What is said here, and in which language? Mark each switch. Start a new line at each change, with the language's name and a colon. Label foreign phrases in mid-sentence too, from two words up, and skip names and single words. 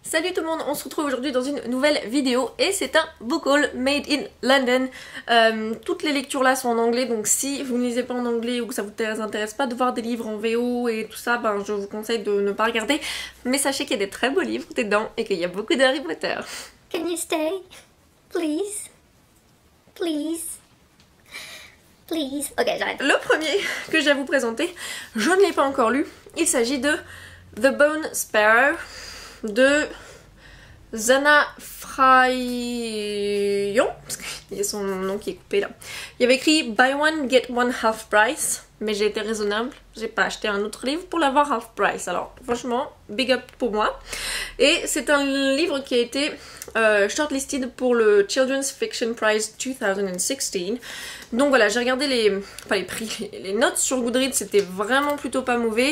French: Salut tout le monde, on se retrouve aujourd'hui dans une nouvelle vidéo et c'est un
English: book haul made in London.
French: Toutes les lectures là sont en anglais, donc si vous ne lisez pas en anglais ou que ça vous intéresse pas de voir des livres en VO et tout ça, ben je vous conseille de ne pas regarder. Mais sachez qu'il y a des très beaux livres dedans et qu'il y a beaucoup d'Harry Potter.
English: Can you stay? Please? Please? Please?
French: Ok, j'arrête. Le premier que j'ai à vous présenter, je ne l'ai pas encore lu, il s'agit de The Bone Sparrow de Zana Frayon, parce qu'il y a son nom qui est coupé là. Il y avait écrit
English: Buy one, get one half price,
French: mais j'ai été raisonnable, j'ai pas acheté un autre livre pour l'avoir
English: half price,
French: alors franchement,
English: big up
French: pour moi. Et c'est un livre qui a été shortlisted pour le Children's Fiction Prize 2016. Donc voilà, j'ai regardé les notes sur Goodreads, c'était vraiment plutôt pas mauvais.